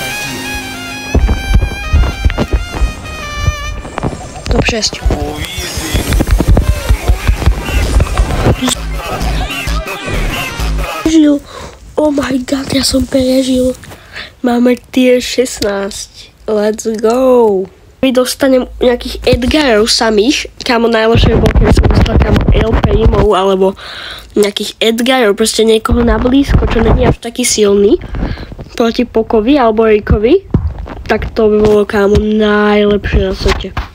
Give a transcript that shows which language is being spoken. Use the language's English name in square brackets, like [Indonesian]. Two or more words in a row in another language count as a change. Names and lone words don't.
[Slovak] Top 6. [English] Oh my god, [Slovak] ja som prežil. Máme tier 16. [English] Let's go. [Slovak] Dostanem nejakých Edgarov samých, kámo najlepšie bol, keď som dostal kámo El Primov, alebo nejakých Edgarov, proste niekoho na blízko, čo není až taký silný, proti Pokovi alebo Rickovi, tak to by bolo kámo najlepšie na svete.